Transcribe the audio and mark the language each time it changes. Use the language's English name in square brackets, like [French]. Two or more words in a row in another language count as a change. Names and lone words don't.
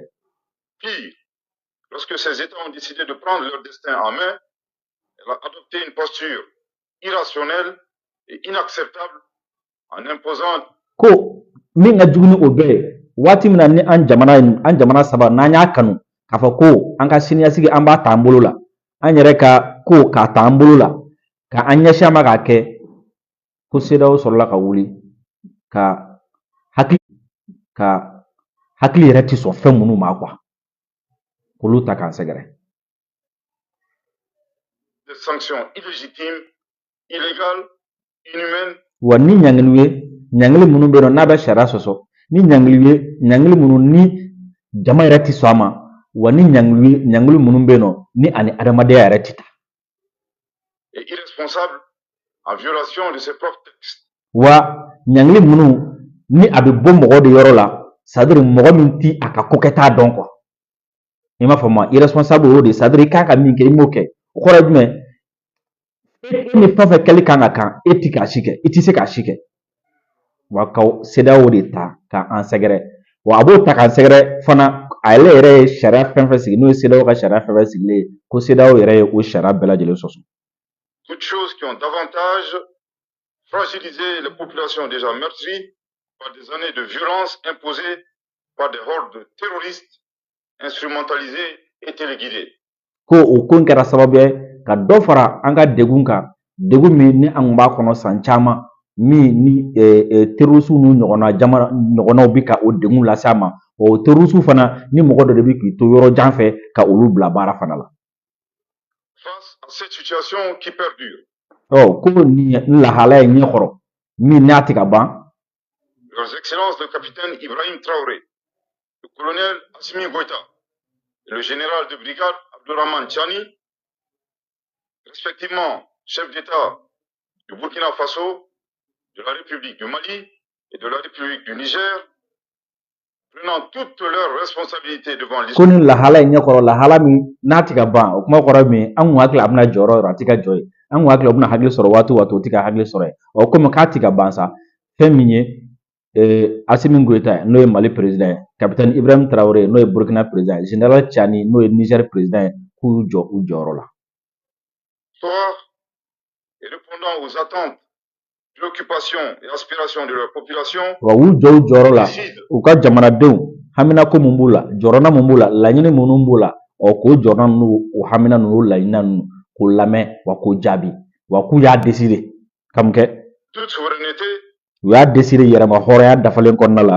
[French] Pire, lorsque ces États ont décidé de prendre leur destin en main, elle a adopté une posture irrationnelle et inacceptable en imposant [Bambara] ko min ka jugu ni o bɛɛ ye waati min na ni an jamana saba n'an y'a kanu k'a fɔ ko an ka siniɲɛsigi an b'a ta an bolo la an yɛrɛ ka ko k'a ta an bolo la ka an ɲɛsin an ma k'a kɛ ko CEDEAO sɔrɔla ka wuli ka hakili yɛrɛ ti sɔn fɛn minnu ma quoi k'olu ta k'an sɛgɛrɛ. [French] des sanctions illégitimes, illégales, inhumaines. [Bambara] Wa ni ɲangili ye ɲangili minnu bɛ yen nɔ n'a bɛ sariya sɔsɔ ni ɲangili ye ɲangili minnu ni jama yɛrɛ ti sɔn a ma wa ni ɲangili minnu bɛ yen nɔ ni ani adamadenya yɛrɛ ti ta. [French] Et irresponsable en violation de ses propres textes. [Bambara] Wa ɲangili minnu ni a bɛ bɔ mɔgɔ de yɔrɔ la c'est-à-dire mɔgɔ min ti a ka ko kɛta dɔn quoi. I m'a fɔ ma irresponsable o de c'est-à-dire i kan ka min kɛ i m'o kɛ o kɔrɔ ye jumɛn e ni fɛn fɛn kɛli kan ka kan e ti k'a si kɛ i ti se k'a si kɛ. Wa ka CEDEAO de ta k'an sɛgɛrɛ wa a b'o ta k'an sɛgɛrɛ fana ale yɛrɛ ye sariya fɛn fɛn sigi n'o ye CEDEAO ka sariya fɛn fɛn sigilen ye ko CEDEAO yɛrɛ ye o sariya bɛɛ lajɛlen sɔsɔ. [French] Toutes choses qui ont davantage fragilisé les populations déjà meurtries par des années de violence imposées par des hordes terroristes instrumentalisées et téléguidées. [Bambara] Ko o ko in kɛra sababu ye ka dɔ fara an ka degun kan degun min ni an b'a kɔnɔ san caman min ni terroriste n'u ɲɔgɔnnaw bi ka o degun lase a ma o terroriste fana ni mɔgɔ dɔ de bi k'i to yɔrɔ jan fɛ ka olu bila baara fana la. [French] Face à cette situation qui perdure. [Bambara] Ko ni lahala ye ɲɛkɔrɔ min n'a ti ka ban. [French] Leurs excellences le capitaine Ibrahim Traoré, le colonel Assimi Goïta et le général de brigade Abdourahmane Tchani, respectivement chef d'État du Burkina Faso, de la République du Mali et de la République du Niger, prenant toutes leurs responsabilités devant l'histoire. [Bambara] Ko ni lahala ye ɲɛkɔrɔ lahala min n'a ti ka ban o kuma kɔrɔ min an kun hakili a bɛna jɔyɔrɔ yɔrɔ a ti ka jɔ ye an kun hakili a bɛna hakili sɔrɔ waati o waati o ti ka hakili sɔrɔ ye komi k'a ti ka ban sa fɛn min ye Assimi Goïta n'o ye Mali président ye capitaine Ibrahim Traoré n'o ye Burkina président ye général Tchani n'o ye Niger président ye k'u jɔ u jɔyɔrɔ la. [French] Et répondant aux attentes, préoccupations et aspirations de leur population. [Bambara] Wa u jɔ u jɔyɔrɔ la u ka jamanadenw haminako mun b'u la jɔrɔna mun b'u la laɲini minnu b'u la k'o jɔrɔna ninnu o hamina ninnu laɲina ninnu k'o lamɛn wa k'o jaabi wa k'u y'a décider ka mun kɛ. [French] Toute souveraineté. [Bambara] U y'a décider yɛrɛma hɔrɔnya dafalen kɔnɔna la.